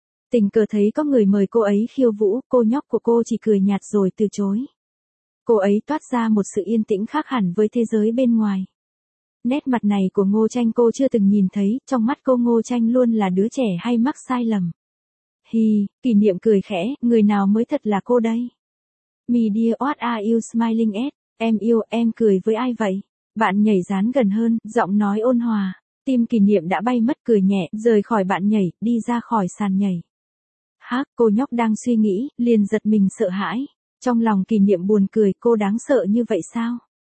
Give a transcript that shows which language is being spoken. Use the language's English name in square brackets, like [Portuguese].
[Vietnamese] Tình cờ thấy có người mời cô ấy khiêu vũ, cô nhóc của cô chỉ cười nhạt rồi từ chối. Cô ấy toát ra một sự yên tĩnh khác hẳn với thế giới bên ngoài. Nét mặt này của Ngô Tranh cô chưa từng nhìn thấy, trong mắt cô Ngô Tranh luôn là đứa trẻ hay mắc sai lầm. Hi, Kỷ Niệm cười khẽ, người nào mới thật là cô đây? [English] Media, what are you smiling at? [Vietnamese] Em yêu, em cười với ai vậy? Bạn nhảy dán gần hơn, giọng nói ôn hòa. Tim Kỷ Niệm đã bay mất, cười nhẹ, rời khỏi bạn nhảy, đi ra khỏi sàn nhảy. Hác, cô nhóc đang suy nghĩ, liền giật mình sợ hãi. Trong lòng Kỷ Niệm buồn cười, cô đáng sợ như vậy sao?